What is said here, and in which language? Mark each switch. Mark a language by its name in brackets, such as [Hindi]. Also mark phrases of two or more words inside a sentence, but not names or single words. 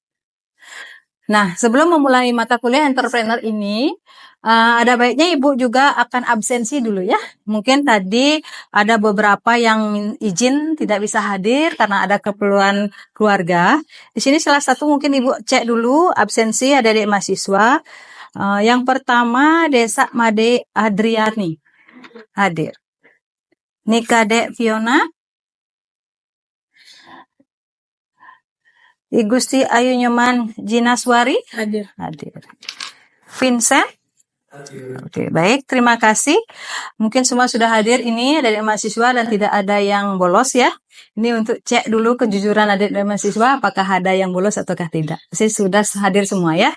[Indonesian] Nah, sebelum memulai mata kuliah entrepreneur ini, Ada baiknya Ibu juga akan absensi dulu ya. Mungkin tadi ada beberapa yang izin tidak bisa hadir karena ada keperluan keluarga. Di sini salah satu mungkin Ibu cek dulu absensi adik-adik mahasiswa. Yang pertama Desa Made Adriani hadir. Nika Dek Fiona. I Gusti Ayu Nyoman Jinaswari Hadir. Vincent. Oke, baik, terima kasih. Mungkin semua sudah hadir ini dari mahasiswa dan tidak ada yang bolos ya. Ini untuk cek dulu kejujuran adik dan mahasiswa apakah ada yang bolos ataukah tidak. Saya sudah hadir semua ya.